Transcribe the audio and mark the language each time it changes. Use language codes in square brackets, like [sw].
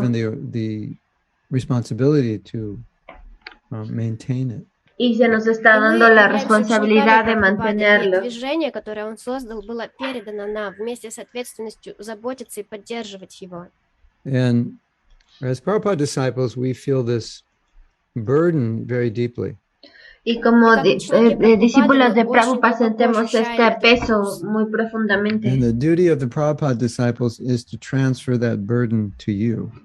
[en] given the responsibility to maintain it. [es] Y se nos está dando la responsabilidad de mantenerlo. [ru] Движение, которое он создал, было передано нам вместе с ответственностью заботиться и поддерживать его. [en] And as Prabhupada disciples, we feel this burden very deeply. [es] Y como discípulos de Prabhupada sentimos este peso muy profundamente. [en] And the duty of the Prabhupada disciples is to transfer that burden to you.